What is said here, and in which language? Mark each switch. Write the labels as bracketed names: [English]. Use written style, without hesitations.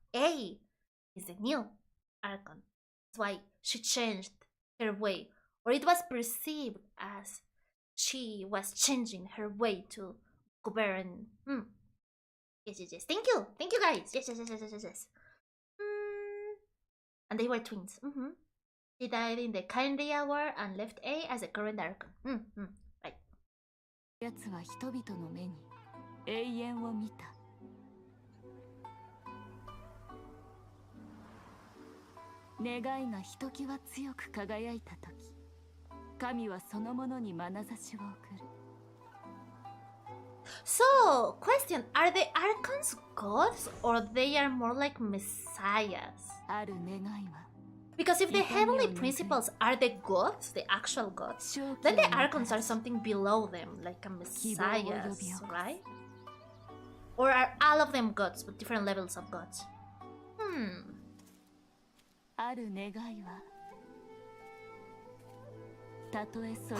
[English] A is the new Archon. That's why she changed her way, or it was perceived as she was changing her way to govern. Yes, yes, yes. Thank you guys. Yes, yes, yes, yes, yes, yes. And they were twins. She died in the Kandria War and left A as the current Archon. Right. [Japanese] 奴は人々の目に永遠を見た。願いがひときわ強く輝いたとき、神はそのものに眼差しを送る。 [English] So, question, are the Archons gods or they are more like messiahs? [Japanese] ある願いは [English] Because if the heavenly principles are the gods, the actual gods, then the Archons are something below them, like a messiahs, right? Or are all of them gods, but different levels of gods? [Japanese] ある願いはたとえそれ